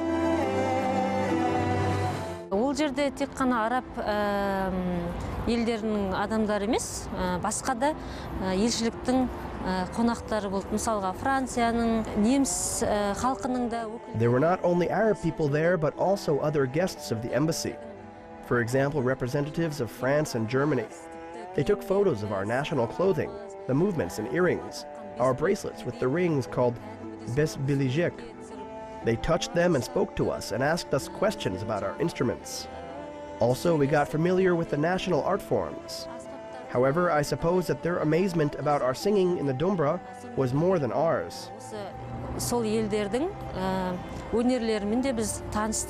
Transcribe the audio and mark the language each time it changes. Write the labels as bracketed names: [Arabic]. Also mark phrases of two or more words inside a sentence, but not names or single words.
[Kazakh] Ол жерде тек қана араб елдерінің адамдары емес, басқа да елшіліктің қонақтары болды. Мысалға Францияның, неміс халқының да өкілдері. [English] There were not only Arab people there, but also other guests of the embassy. For example, representatives of France and Germany. They took photos of our national clothing, the movements and earrings, our bracelets with the rings called besbilijek. They touched them and spoke to us and asked us questions about our instruments. Also, we got familiar with the national art forms. However, I suppose that their amazement about our singing in the dumbra was more than ours. [Kazakh] Сол елдердің өнерлерімен де біз таныстық.